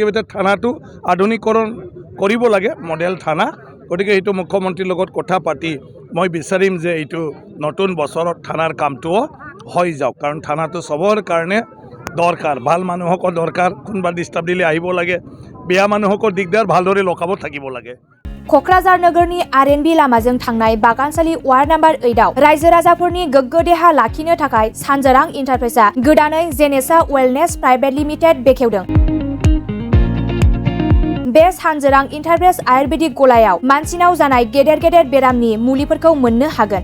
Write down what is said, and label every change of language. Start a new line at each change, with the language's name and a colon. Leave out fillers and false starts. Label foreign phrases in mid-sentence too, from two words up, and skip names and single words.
Assamese: এতিয়া থানাটো আধুনিকৰণ কৰিব লাগে, মডেল থানা। গতিকে এইটো মুখ্যমন্ত্ৰীৰ লগত কথা পাতি মই বিচাৰিম যে এইটো নতুন বছৰত থানাৰ কামটোও হৈ যাওক, কাৰণ থানাটো চবৰ কাৰণে দৰকাৰ ভাল মানুহকৰ দৰকাৰ কোনোবা ডিষ্টাৰ্ব দিলে আহিব লাগে বেয়া মানুহকৰ দিগদাৰ ভালদৰে লকাব থাকিব লাগে
Bodo: क'क्राझार नोगोरनि आर.एन.बी लामाजों थांनाय बागानसालि वार्ड नाम्बार 8आव रायजो राजाफोरनि गोग्गो देहा लाखिनो थाखाय सानजोरां इन्टारप्राइजआ गोदानै जेनेसा वेलनेस प्राइभेट लिमिटेड बेखेवदों। बे सानजोरां इन्टारप्राइज आयुर्वेदिक गलायाव मानसिनाव जानाय गेदेर गेदेर बेरामनि मुलिफोरखौ मोननो हागोन।